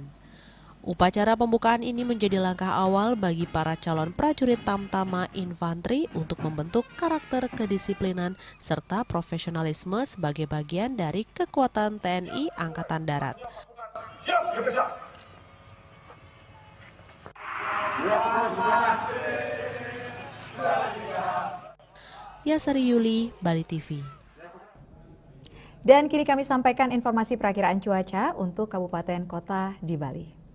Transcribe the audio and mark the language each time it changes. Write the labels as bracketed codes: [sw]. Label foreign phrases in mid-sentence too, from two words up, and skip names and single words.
[id] Upacara pembukaan ini menjadi langkah awal bagi para calon prajurit Tamtama Infanteri untuk membentuk karakter kedisiplinan serta profesionalisme sebagai bagian dari kekuatan TNI Angkatan Darat. Yasari Yuli, Bali TV. Dan kini kami sampaikan informasi perakiraan cuaca untuk kabupaten kota di Bali.